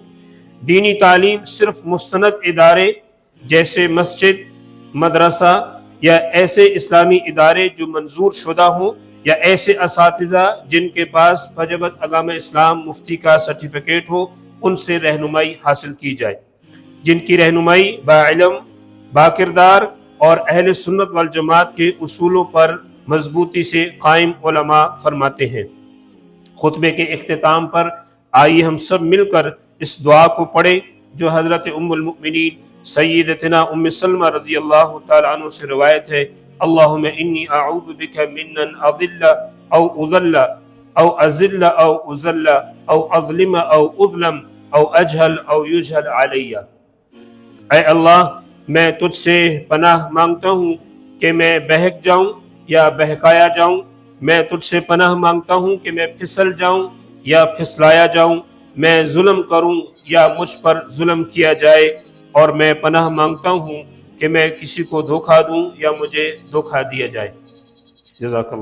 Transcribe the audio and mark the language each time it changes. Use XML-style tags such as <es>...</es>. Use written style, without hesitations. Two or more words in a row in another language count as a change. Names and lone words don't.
<ur>دینی تعلیم صرف مستند ادارے جیسے مسجد، مدرسہ یا ایسے اسلامی ادارے جو منظور شدہ ہوں یا ایسے اساتذہ جن کے پاس وجبت اقامہ اسلام مفتی کا سرٹیفکیٹ ہو، ان سے رہنمائی حاصل کی جائے، جن کی رہنمائی باعلم، باکردار اور اہل سنت والجماعت کے اصولوں پر مضبوطی سے قائم علماء فرماتے ہیں۔ خطبے کے اختتام پر آئیے ہم سب مل کر اس دعا کو پڑھیں جو حضرت ام المؤمنین سیدتنا ام سلمہ</ur> <ar>رضی اللہ تعالیٰ عنہ</ar> <ur>سے روایت ہے،</ur> <ar>اللہم انی اعوذ بک من ان اضل او اضل او ازل او ازل او اظلم او اظلم او اجہل او یجہل علی۔</ar> <ur>اے اللہ، میں تجھ سے پناہ مانگتا ہوں کہ میں بہک جاؤں یا بہکایا جاؤں، میں تجھ سے پناہ مانگتا ہوں کہ میں پھسل جاؤں یا پھسلایا جاؤں، میں ظلم کروں یا مجھ پر ظلم کیا جائے، اور میں پناہ مانگتا ہوں کہ میں کسی کو دھوکہ دوں یا مجھے دھوکہ دیا جائے۔</ur>